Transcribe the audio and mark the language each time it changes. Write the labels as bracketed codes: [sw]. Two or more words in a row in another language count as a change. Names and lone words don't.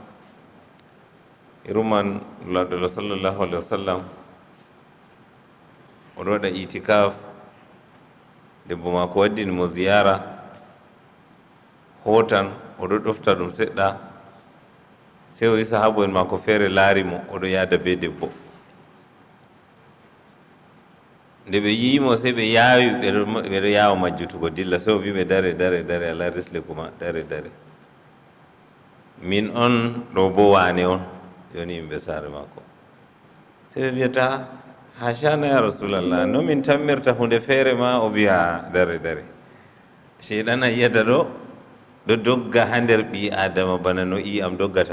[ff] Iruman nulaɗo [ar] sallallahu alaihi wa sallam [ff] oɗo waɗa itikaf, debbo mako waddini mo ziyara hotan, oɗo ɗofta ɗum seɗɗa, sey o yi sahabu en mako feere laari mo oɗo yaada be debbo. Nde ɓe yimo sey ɓe yaawi ɓeɗo yaawa majjutugo dilla, sey o wi ɓe dare ala risle kuma dare min on ɗo bo wane on, yoni yimɓe saare mako. Sey ɓe wiyata [ar] hashana ya rasulallah, [ff] no min tammirta hunde feere ma, o wiya dare sheyɗan a yiyata ɗo dogga ha nder ɓi adama bana no iyam doggata.